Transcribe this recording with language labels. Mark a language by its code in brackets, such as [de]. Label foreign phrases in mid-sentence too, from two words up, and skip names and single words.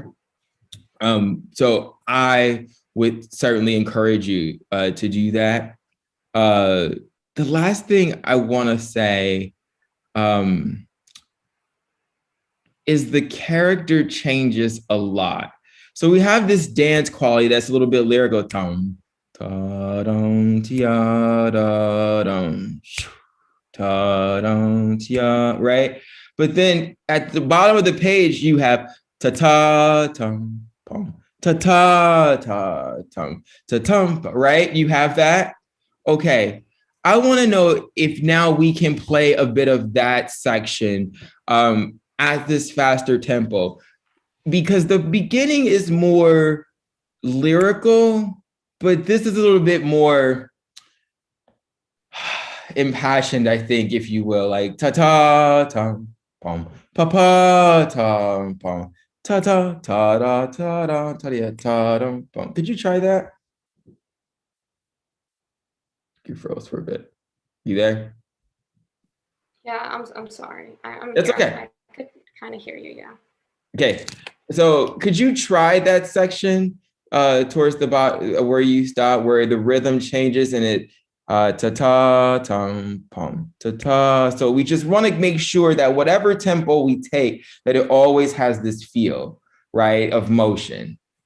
[en] So I would certainly encourage you to do that. The last thing I want to say is the character changes a lot. So we have this dance quality that's a little bit lyrical. Dum, ta dum, tia da dum, ta dum, tia, right? But then at the bottom of the page, you have ta ta tum pum, ta ta ta tum, ta tum, right? You have that. Okay. I want to know if now we can play a bit of that section at this faster tempo, because the beginning is more lyrical, but this is a little bit more impassioned, I think, if you will, like ta ta tum pum pa pa tum pum ta ta ta da ta da ta da ta dum pum. Could you try that? You froze for a bit. You there? Yeah, I'm sorry. I'm That's here. okay. I could kind of hear you, yeah. Okay, so could you try that section towards the bottom where you stop, where the rhythm changes and it ta ta tum pum ta ta. So we just want to make sure that whatever tempo we take, that it always has this feel, right, of motion.